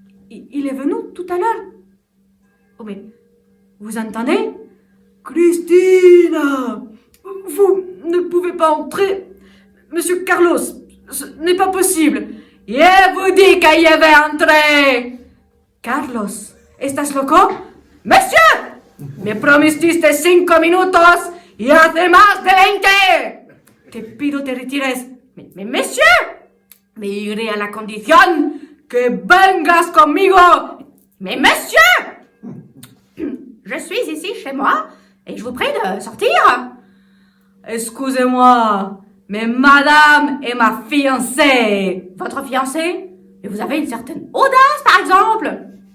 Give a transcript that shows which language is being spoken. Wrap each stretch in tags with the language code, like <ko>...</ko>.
<fr>Il est venu tout à l'heure. Oh, mais vous entendez? Christina, vous ne pouvez pas entrer. Monsieur Carlos, ce n'est pas possible. Je vous dis que je vais entrer.</fr> <es>Carlos, ¿estás loco?</es> <fr>Monsieur,</fr> <es>Me prometiste 5 minutos y hace más de 20. Te pido te retires.</es> <fr>mais monsieur,</fr> <es>Me iré a la condición que vengas conmigo.</es> <fr>mais monsieur, je suis ici chez moi et je vous prie de sortir. Excusez-moi, mais madame est ma fiancée. Votre fiancé? Et vous avez une certaine audace, par exemple.</fr>